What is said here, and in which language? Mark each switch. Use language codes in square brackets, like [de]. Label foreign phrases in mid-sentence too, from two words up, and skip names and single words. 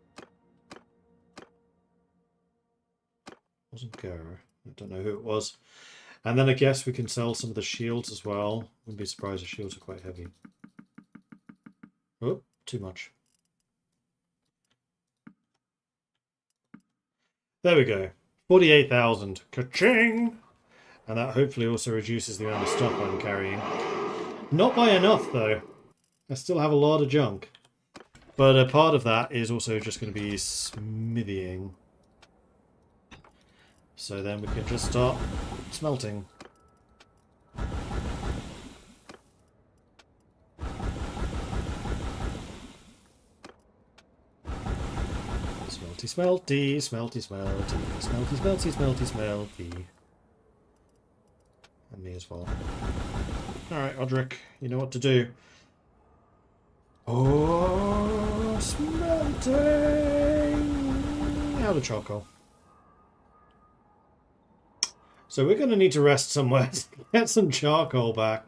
[en] Wasn't Gera. I don't know who it was. And then I guess we can sell some of the shields as well. Wouldn't be surprised if shields are quite heavy. Oh, too much. There we go. 48,000. Ka-ching! And that hopefully also reduces the amount of stuff I'm carrying. Not by enough, though. I still have a lot of junk. But a part of that is also just going to be smithying. So then we can just start smelting. Smelty, smelty, smelty, smelty, smelty, smelty, smelty, smelty. And me as well. Alright, Odric, you know what to do. Oh, smelting! Out of charcoal. So we're going to need to rest somewhere to get some charcoal back.